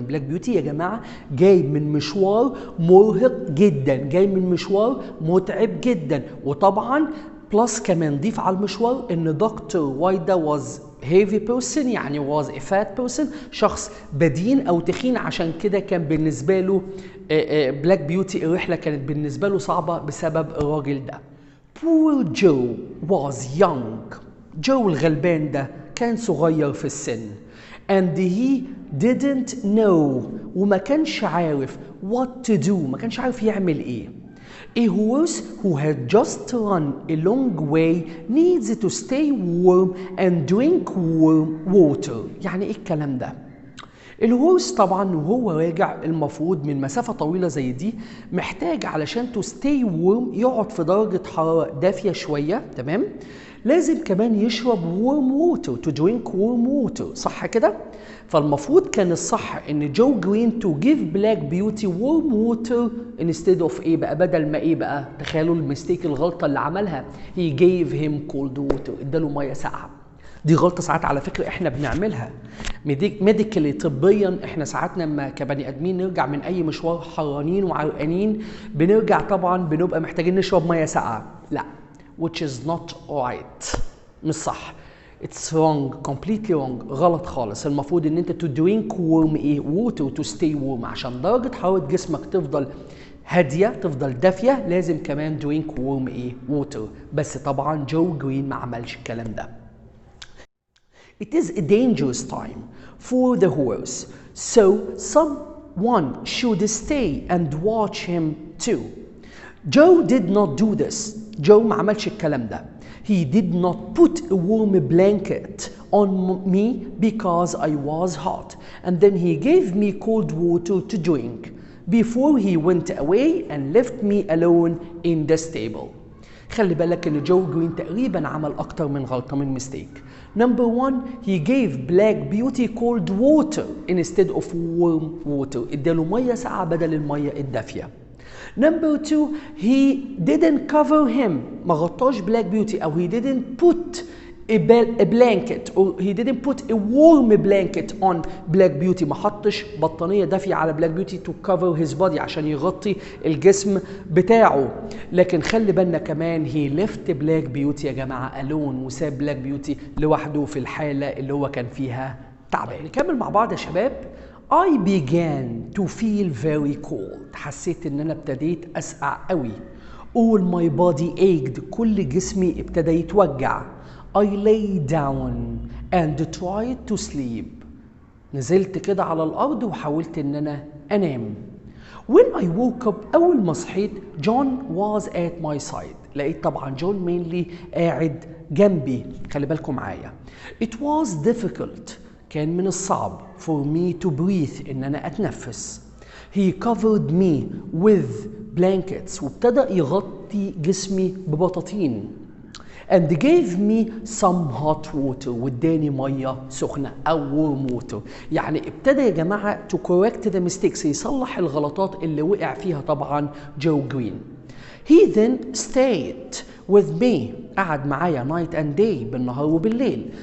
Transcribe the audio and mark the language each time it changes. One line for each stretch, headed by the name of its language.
Arabic: بلاك بيوتي يا جماعه جاي من مشوار مرهق جدا، جاي من مشوار متعب جدا، وطبعا بلس كمان ضيف على المشوار ان دكتور وايت ده
English: was heavy person،
Arabic: يعني
English: was a fat person،
Arabic: شخص بدين او تخين، عشان كده كان بالنسبه له بلاك بيوتي الرحله كانت بالنسبه له صعبه بسبب الراجل ده.
English: Poor Joe was young.
Arabic: جو الغلبان ده كان صغير في السن.
English: And he didn't know،
Arabic: وما كانش عارف
English: what to do،
Arabic: ما كانش عارف يعمل ايه.
English: A horse who had just run a long way needs to stay warm and drink warm water.
Arabic: يعني ايه الكلام ده؟ الهورس طبعا وهو راجع المفروض من مسافة طويلة زي دي محتاج علشان تو ستي وورم يقعد في درجة حرارة دافية شوية، تمام؟ لازم كمان يشرب
English: warm water to drink warm water،
Arabic: صح كده؟ فالمفروض كان الصح ان جو جرين
English: to give black beauty warm water
Arabic: instead of ايه بقى؟ بدل ما ايه بقى؟ تخيلوا المستيك الغلطة اللي عملها،
English: he gave him cold water،
Arabic: اداله مية ساقعة. دي غلطة ساعات على فكرة احنا بنعملها ميديكالي طبيا. احنا ساعات لما كبني ادمين نرجع من اي مشوار حرانين وعرقانين بنرجع طبعا بنبقى محتاجين نشرب مية ساقعة. لا،
English: which is not right،
Arabic: مش صح.
English: It's wrong, completely wrong،
Arabic: غلط خالص. المفروض ان انت
English: to drink warm
Arabic: ايه
English: water to stay warm،
Arabic: عشان درجة حرارة جسمك تفضل هادية تفضل دافية لازم كمان
English: drink warm
Arabic: ايه water. بس طبعا جو جرين ما عملش الكلام ده.
English: It is a dangerous time for the horse, so someone should stay and watch him too. Joe did not do this.
Arabic: Joe ما عملش الكلام ده.
English: He did not put a warm blanket on me because I was hot, and then he gave me cold water to drink before he went away and left me alone in the stable.
Arabic: خلي بالك ان جو جرين تقريبا عمل اكتر من غلطة من ميستيك.
English: Number one, he gave Black Beauty cold water instead of warm water.
Arabic: اداله مية ساقعة بدل المية الدافية.
English: Number two, he didn't cover him.
Arabic: ما غطاش
English: Black Beauty أو he didn't put a blanket or he didn't put a warm blanket on Black Beauty.
Arabic: ما حطش بطانية دافية على Black Beauty
English: to cover his body
Arabic: عشان يغطي الجسم بتاعه. لكن خلي بالنا كمان
English: he left Black Beauty
Arabic: يا جماعة
English: alone،
Arabic: وساب Black Beauty لوحده في الحالة اللي هو كان فيها تعبان. نكمل مع بعض يا شباب.
English: I began to feel very cold.
Arabic: حسيت ان انا ابتديت اسقع قوي.
English: All my body ached.
Arabic: كل جسمي ابتدى يتوجع.
English: I lay down and tried to sleep.
Arabic: نزلت كده على الارض وحاولت ان انا انام.
English: When I woke up
Arabic: اول ما صحيت
English: John was at my side.
Arabic: لقيت طبعا جون مينلي قاعد جنبي. خلي بالكم معايا.
English: It was difficult.
Arabic: كان من الصعب
English: for me to breathe
Arabic: ان انا اتنفس.
English: He covered me with blankets.
Arabic: وابتدى يغطي جسمي ببطاطين.
English: And gave me some hot water.
Arabic: واداني ميه سخنه او
English: warm water.
Arabic: يعني ابتدى يا جماعه
English: to correct the mistakes،
Arabic: يصلح الغلطات اللي وقع فيها طبعا جو جرين.
English: He then stayed with me.
Arabic: قعد معايا
English: night and day
Arabic: بالنهار وبالليل.